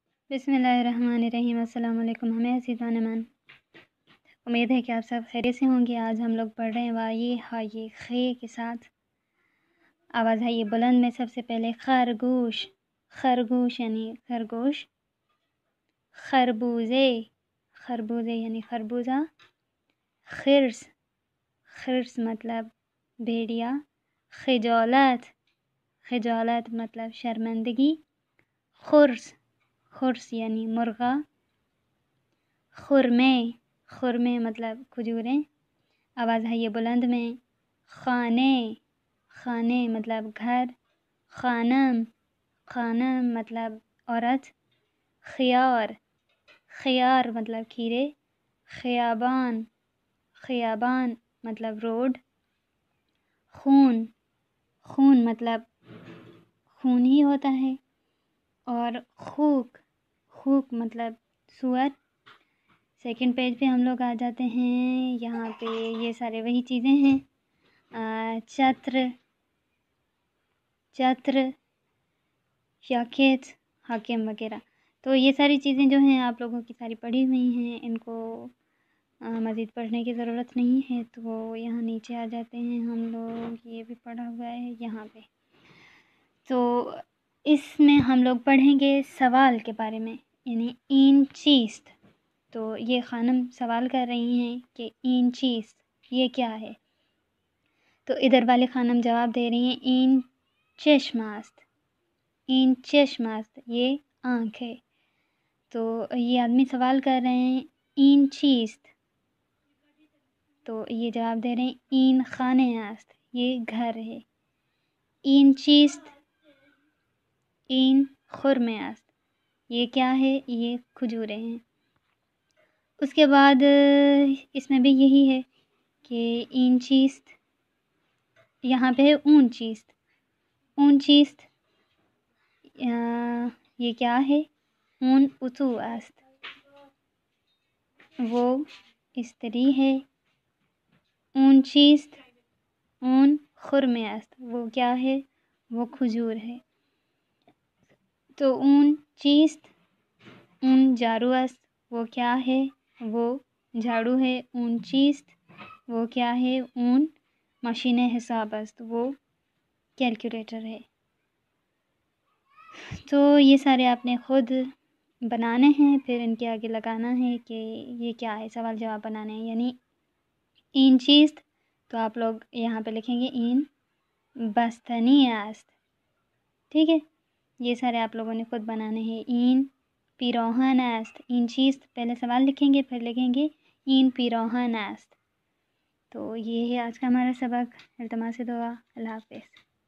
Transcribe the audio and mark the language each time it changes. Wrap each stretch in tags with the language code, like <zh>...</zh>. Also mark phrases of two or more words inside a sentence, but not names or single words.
<ar>بسم اللہ الرحمن الرحیم۔ السلام علیکم</ar> <ur>ہمیں عزیزان من، امید ہے کہ آپ سب خیریت سے ہوں گے۔ آج ہم لوگ پڑھ رہے ہیں وائے ہائے خے کے ساتھ آواز ہے یہ بلند میں۔ سب سے پہلے خرگوش، خرگوش یعنی خرگوش، خربوزے، خربوزے یعنی خربوزہ، خرس، خرس مطلب بھیڑیا، خجالت، خجالت مطلب شرمندگی، خرس، خرس یعنی مرغا، خرمے، خرمے مطلب کھجوریں، آواز ہے یہ بلند میں۔ خانے، خانے مطلب گھر، خانم، خانم مطلب عورت، خیار، خیار مطلب کھیرے، خیابان، خیابان مطلب روڈ، خون، خون مطلب خون ہی ہوتا ہے، اور خوک، خوک مطلب سور۔ سیکنڈ پیج پہ ہم لوگ آ جاتے ہیں، یہاں پہ یہ سارے وہی چیزیں ہیں، چتر، چتر، یاکھیت، حاکم وغیرہ۔ تو یہ ساری چیزیں جو ہیں آپ لوگوں کی ساری پڑھی ہوئی ہیں، ان کو مزید پڑھنے کی ضرورت نہیں ہے، تو وہ یہاں نیچے آ جاتے ہیں ہم لوگ، یہ بھی پڑھا ہوا ہے یہاں پہ۔ تو اس میں ہم لوگ پڑھیں گے سوال کے بارے میں،</ur> <fa>یعنی این چیست۔</fa> <ur>تو یہ خانم سوال کر رہی ہیں کہ</ur> <fa>این چیست</fa> <ur>یہ کیا ہے، تو ادھر والے خانم جواب دے رہی ہیں</ur> <fa>این چشم است، این چشم است</fa> <ur>یہ آنکھ ہے۔ تو یہ آدمی سوال کر رہے ہیں</ur> <fa>این چیست،</fa> <ur>تو یہ جواب دے رہے ہیں</ur> <fa>این خانه است</fa> <ur>یہ گھر ہے،</ur> <fa>این چیست، این خرمه است</fa> <ur>یہ کیا ہے، یہ کھجوریں ہیں۔ اس کے بعد اس میں بھی یہی ہے کہ</ur> <fa>این چیست،</fa> <ur>یہاں پہ ہے</ur> <fa>اون چیست، اون چیست</fa> <ur>یہ کیا ہے،</ur> <fa>اون اتو است</fa> <ur>وہ استری ہے،</ur> <fa>اون چیست، اون خرمه است</fa> <ur>وہ کیا ہے، وہ کھجور ہے۔ تو</ur> <fa>اون چیست، اون جارو است</fa> <ur>وہ کیا ہے، وہ جھاڑو ہے،</ur> <fa>اون چیست</fa> <ur>وہ کیا ہے،</ur> <fa>اون ماشین حساب است</fa> <ur>وہ کیلکولیٹر ہے۔ تو یہ سارے آپ نے خود بنانے ہیں، پھر ان کے آگے لگانا ہے کہ یہ کیا ہے، سوال جواب بنانے ہیں۔ یعنی</ur> <fa>این چیست</fa> <ur>تو آپ لوگ یہاں پہ لکھیں گے</ur> <fa>این بستنی است،</fa> <ur>ٹھیک ہے۔ یہ سارے آپ لوگوں نے خود بنانے ہیں۔</ur> <fa>این پیراہن است، این چیست</fa> <ur>پہلے سوال لکھیں گے، پھر لکھیں گے</ur> <fa>این پیراہن است۔</fa> <ur>تو یہ ہے آج کا ہمارا سبق۔ التماس دعا، اللہ حافظ۔</ur>